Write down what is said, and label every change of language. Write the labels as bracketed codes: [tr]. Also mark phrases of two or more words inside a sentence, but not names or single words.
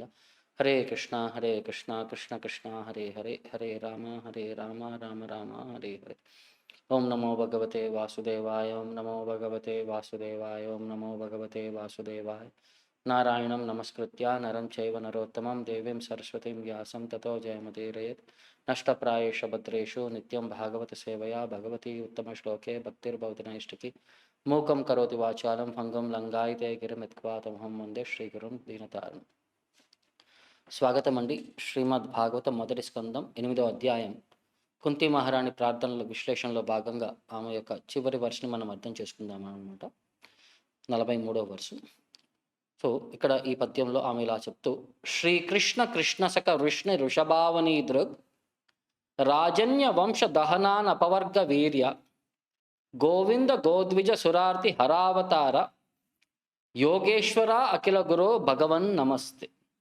[sa] हरे कृष्णा कृष्ण कृष्ण हरे हरे हरे राम राम राम हरे हरे। ओम नमो भगवते वासुदेवाय ओम नमो भगवते वासुदेवाय ओम नमो भगवते वासुदेवाय। नारायणं नमस्कृत्य नरं चैव नरोत्तमं देवीं सरस्वतीं व्यासं ततो जयमुदीरयेत्। नष्टप्रायेषु भद्रेषु नित्यं भागवत सेवया भगवती उत्तमश्लोके भक्तिर्भवति नैष्टिकी। मूकं करोति वाचालं भङ्गं लङ्घायते गिरिमित्क्वातमहं वन्दे श्रीगुरुं दीनतारिणं। [te] స్వాగతం అండి. శ్రీమద్ భాగవతం మొదటి స్కందం 8వ అధ్యాయం కుంతి మహారాణి ప్రార్థనల విశ్లేషణలో భాగంగా ఆమె యొక్క చివరి వర్షని మనం అర్థం చేసుకుందాం అనమాట. 43వ వర్షం. సో ఇక్కడ ఈ పద్యంలో ఆమె ఇలా చెప్తూ, [sa] శ్రీకృష్ణ కృష్ణసక వృష్ణి వృషభావనీ దృగ్ రాజన్య వంశ దహనాన్ అపవర్గ వీర్య గోవింద గోద్విజ సురార్తి హరావతార యోగేశ్వర అఖిల గురో భగవన్ నమస్తే.